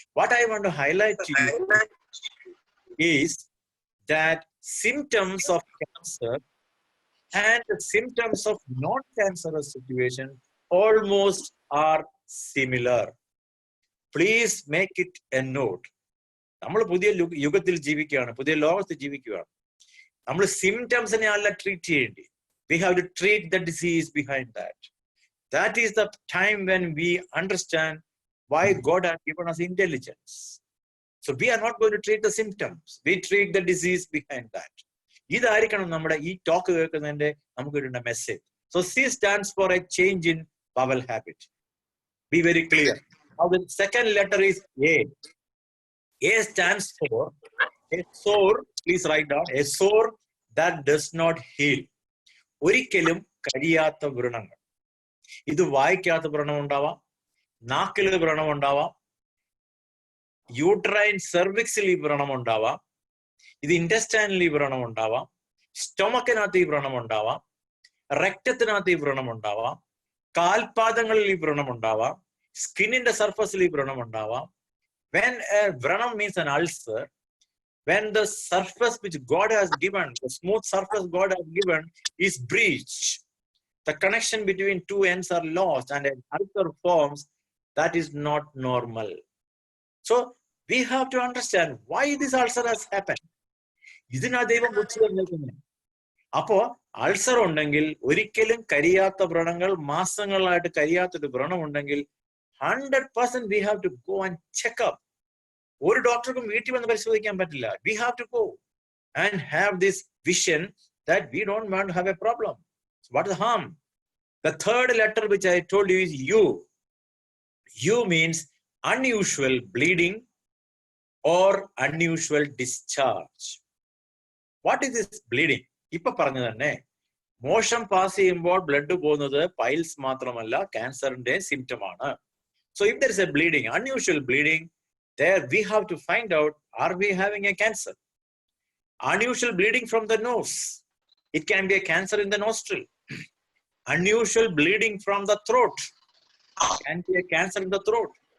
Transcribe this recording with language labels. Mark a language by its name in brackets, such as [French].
[English] What I want to highlight to you is that symptoms of cancer and the symptoms of non-cancerous situation almost are similar. Please make it a note. [Malayalam] നമ്മൾ പുതിയ യുഗത്തിൽ ജീവിക്കുകയാണ്, പുതിയ ലോകത്ത് ജീവിക്കുകയാണ്. നമ്മൾ സിംറ്റംസിനെ അല്ല ട്രീറ്റ് ചെയ്യേണ്ടി. [English] We have to treat the disease behind that. That is the time when we understand why God has given us intelligence. So we are not going to treat the symptoms. We treat the disease behind that. [Malayalam] ഇതായിരിക്കണം നമ്മുടെ ഈ talk കേൾക്കുന്നതിന്റെ നമുക്ക് കിട്ടുന്ന message. [English] So C stands for a change in bowel habit. Be very clear. Now the second letter is A. A stands for a sore. Please write down. A sore that does not heal. [Malayalam] ഒരിക്കലും കഴിയാത്ത വ്രണങ്ങൾ. ഇത് വായിക്കാത്ത വ്രണം ഉണ്ടാവാം, നാക്കിൽ വ്രണം ഉണ്ടാവാം, uterine സെർവിക്സിൽ ഈ വ്രണം ഉണ്ടാവാം, ഇത് ഇൻറ്റസ്റ്റൈനിൽ ഈ വ്രണം ഉണ്ടാവാം, സ്റ്റൊമക്കിനകത്ത് ഈ വ്രണം ഉണ്ടാവാം, രക്തത്തിനകത്ത് ഈ വ്രണം ഉണ്ടാവാം, കാൽപാദങ്ങളിൽ ഈ വ്രണം ഉണ്ടാവാം, സ്കിന്നിന്റെ സർഫസിൽ ഈ വ്രണം ഉണ്ടാവാം. [English] When a vranam means an ulcer, when the surface which God has given, the smooth surface God has given is breached, the connection between two ends are lost and an ulcer forms, that is not normal. So we have to understand why this ulcer has happened. [Malayalam] ഇതിനാ ദൈവം വിളിച്ചു തന്നിരിക്കുന്നത്. അപ്പോ ulcer ഉണ്ടെങ്കിൽ, ഒരിക്കലും കരിയാത്ത വ്രണങ്ങൾ, മാസങ്ങളായിട്ട് കരിയാത്തൊരു വ്രണം ഉണ്ടെങ്കിൽ 100% [English] we have to go and check up. [Malayalam] ഒരു ഡോക്ടർക്കും വീട്ടിൽ വന്ന് പരിശോധിക്കാൻ പറ്റില്ല. [English] We have to go and have this vision that we don't want to have a problem. So what is the harm? The third letter which I told you is U. U means unusual bleeding or unusual discharge. What is this bleeding? [Malayalam] ഇപ്പൊ പറഞ്ഞു തന്നെ, motion pass ചെയ്യുമ്പോൾ blood പോകുന്നത് piles മാത്രമല്ല, ക്യാൻസറിന്റെ symptom ആണ്. [English] So if there is a bleeding, unusual bleeding, there we have to find out, are we having a cancer? Unusual bleeding from the nose, it can be a cancer in the nostril. Unusual bleeding from the throat, can be a cancer in the throat.